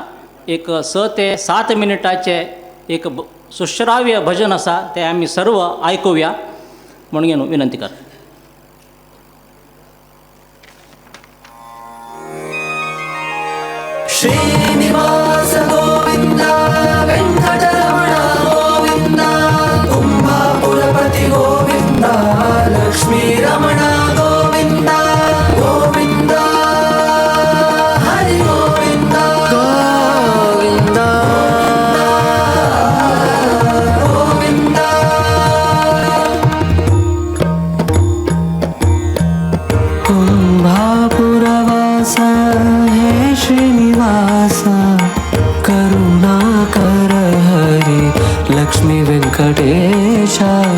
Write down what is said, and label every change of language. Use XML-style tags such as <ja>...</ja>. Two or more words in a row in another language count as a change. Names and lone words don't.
<kok>एक 6 ते 7 मिनिटाचे एक सुश्राव्य भजन आसा ते आमी सर्व आयकुया म्हणून विनंती करता.</kok> <sa>श्रीनिवास गोविंद वेंकटरमण गोविंद कुंभापुरपति गोविंद लक्ष्मी रमण गोविंद गोविंद हरि गोविंद गोविंद गोविंद कुंभापुरवासा हे श्रीनिवासा करुणाकर हरि लक्ष्मी वेंकटेशा</sa>